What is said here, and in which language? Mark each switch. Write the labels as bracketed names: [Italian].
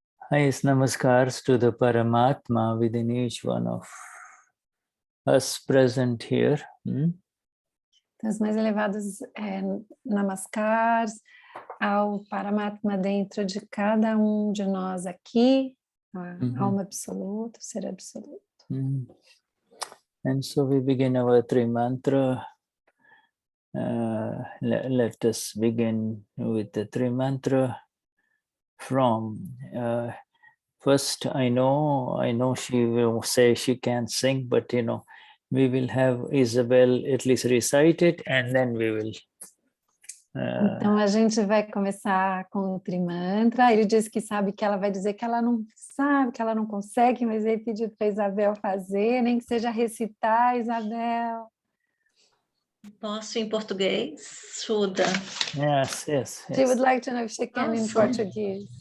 [English] Highest namaskars to the Paramatma within each one of us present here. [Portuguese] Então, os mais elevados namaskars ao Paramatma dentro de cada de nós aqui, a alma absoluta, o ser absoluto. [English] And so we begin our three mantra. Let us begin with the three mantra from first. I know she will say she can't sing, but we will have Isabel at least recite it, and then we will. [Portuguese] Então a gente vai começar com o Trimantra. Ele disse que sabe que ela vai dizer que ela não sabe, que ela não consegue, mas ele pediu para Isabel fazer, nem que seja recitar, Isabel. Posso em português, Shuddha? [English] Yes. She would like to know if she can in Portuguese.